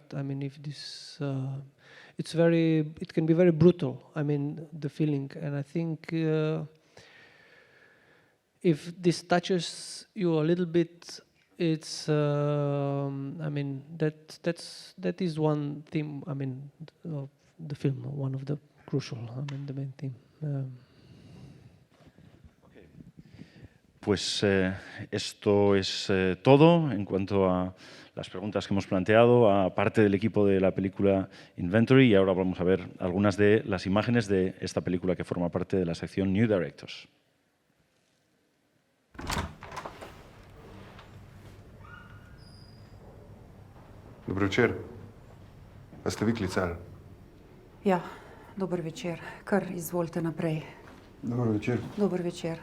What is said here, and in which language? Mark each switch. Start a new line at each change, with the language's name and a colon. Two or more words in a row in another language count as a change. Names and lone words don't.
English: If this, it can be very brutal, the feeling, and I think if this touches you a little bit, it's, that is one theme, of the film, one of the crucial, the main theme.
Spanish: Pues esto es todo en cuanto a las preguntas que hemos planteado a parte del equipo de la película INVENTURA, y ahora vamos a ver algunas de las imágenes de esta película que forma parte de la sección New Directors.
Slovenian: Dober večer. A ste vi klicali? Ja, dober večer. Kar izvolite naprej. Dober večer. Dober večer.